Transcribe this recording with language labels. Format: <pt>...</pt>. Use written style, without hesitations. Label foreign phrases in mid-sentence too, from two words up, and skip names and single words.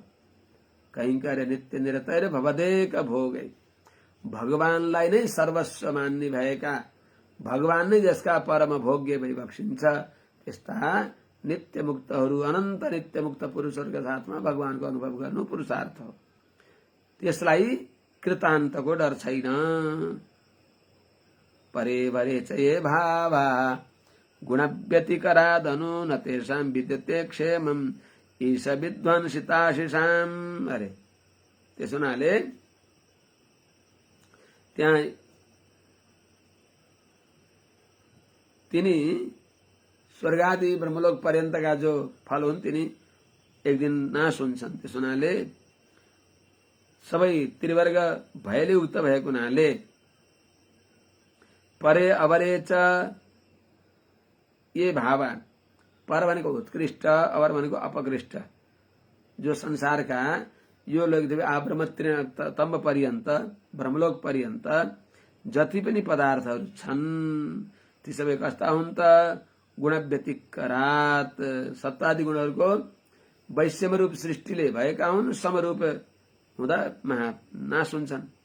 <sa>कैङ्कर्य नित्य निरतैर भवदेक भोगै,</sa> <ne>भगवानलाई नै सर्वस्व मान्ने भएका, भगवान नै जसका परम भोग्य भइबक्सिन्छ, त्यस्ता नित्य मुक्तहरू, अनन्त नित्य मुक्त पुरुषहरूका साथमा भगवानको अनुभव गर्नु पुरुषार्थ हो। त्यसलाई कृतान्तको डर छैन।</ne> <sa>परे वरे च ये भावा गुणव्यतिकरादनु न तेषां विद्यते क्षेमम् ईश विध्वंसिताशिषाम्।</sa> <ne>अरे त्यसो हुनाले त्यहाँ तिनी स्वर्गादि ब्रह्मलोक पर्यन्तका जो फल हुन् तिनी एक दिन नाश हुन्छन्। त्यसो हुनाले सबै त्रिवर्ग भयले उक्त भएको हुनाले</ne> <sa>परे अवरे च ये भावा,</sa> <ne>पर भनेको उत्कृष्ट, अवर भनेको अपकृष्ट, जो संसारका यो लोकदेवी आब्रह्मतम्ब पर्यन्त ब्रह्मलोक पर्यन्त जति पनि पदार्थहरू छन् ती सबै कस्ता हुन् त? गुणव्यतिकरात, सत्तादि गुणहरूको वैश्यम रूप सृष्टिले भएका हुन्, समरूप हुँदा नाश हुन्छन्।</ne>